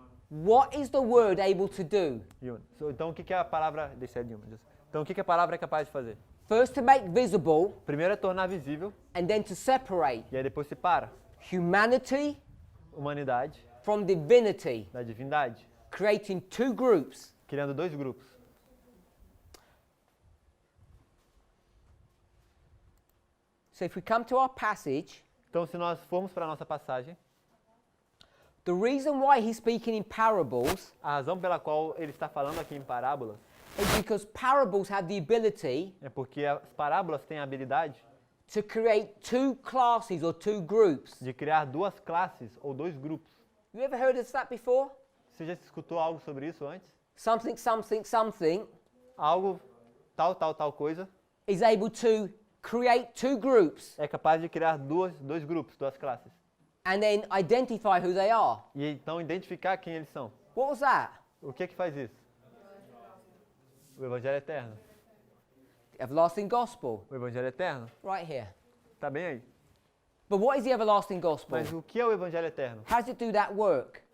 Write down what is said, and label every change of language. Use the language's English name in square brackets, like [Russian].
[English] What is the word able to do? [Portuguese] Human. Então o que a palavra... Deixa de human. Então o que a palavra é capaz de fazer? [English] First to make visible [Portuguese] Primeiro é tornar visível [English] and then to separate [Portuguese] e aí depois separa [English] humanity [Portuguese] humanidade [English] from divinity, [Portuguese] da divindade, [English] creating two groups. [Portuguese] criando dois grupos. [English] So if we come to our passage, [Portuguese] Então se nós formos para a nossa passagem, [English] the reason why he's speaking in parables [Portuguese] a razão pela qual ele está falando aqui em parábolas [English] is because parables have the ability [Portuguese] é porque as parábolas têm a habilidade [English] to create two classes or two groups. [Portuguese] de criar duas classes ou dois grupos. [English] You ever heard of that before? [Portuguese] Você já escutou algo sobre isso antes? [English] Something, something, something [Portuguese] Algo, tal coisa, [English] is able to create two groups [Portuguese] é capaz de criar dois grupos, duas classes. [English] and then identify who they are. [Portuguese] E então identificar quem eles são. [English] What was that? [Portuguese] O que faz isso? O Evangelho Eterno. [English] The everlasting gospel, [Portuguese] O Evangelho Eterno. [English] right here. [Portuguese] Tá bem aí. [English] But what is the everlasting gospel? [Portuguese] Mas o que é o Evangelho Eterno? [English] How does it do that work?